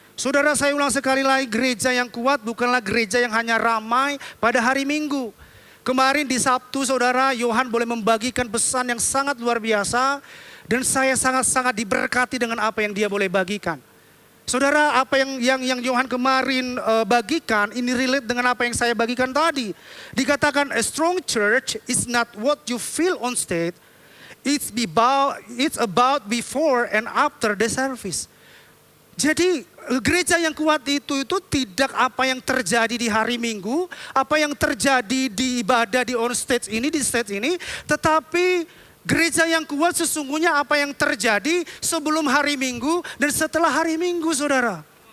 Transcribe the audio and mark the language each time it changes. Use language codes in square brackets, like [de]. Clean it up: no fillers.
[id] Saudara, saya ulang sekali lagi, gereja yang kuat bukanlah gereja yang hanya ramai pada hari Minggu. Kemarin di Sabtu saudara, Yohan boleh membagikan pesan yang sangat luar biasa. Dan saya sangat-sangat diberkati dengan apa yang dia boleh bagikan. Saudara, apa yang Yohan kemarin bagikan, ini relate dengan apa yang saya bagikan tadi. Dikatakan [en] a strong church is not what you feel on stage. It's about before and after the service. [id] Jadi gereja yang kuat itu tidak apa yang terjadi di hari Minggu, apa yang terjadi di ibadah di on stage ini, di stage ini, tetapi gereja yang kuat sesungguhnya apa yang terjadi sebelum hari Minggu dan setelah hari Minggu, saudara.